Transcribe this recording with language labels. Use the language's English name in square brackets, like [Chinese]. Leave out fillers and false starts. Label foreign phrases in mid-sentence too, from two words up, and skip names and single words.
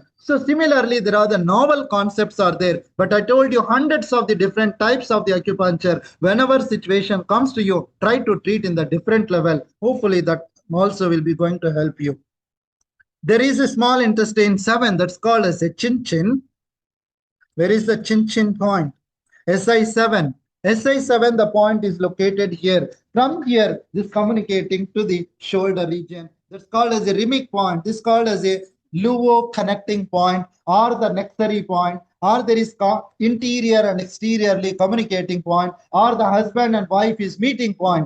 [English] So similarly, there are the novel concepts are there, but I told you hundreds of the different types of the acupuncture. Whenever situation comes to you, try to treat in the different level. Hopefully that also will be going to help you. There is a small intestine 7 that's called as a chin chin. Where is the chin chin point? SI7. SI7, the point is located here. From here, this communicating to the shoulder region. That's called as a remic point. This is called as a luo connecting point or the necessary point, or there is interior and exteriorly communicating point, or the husband and wife is meeting point.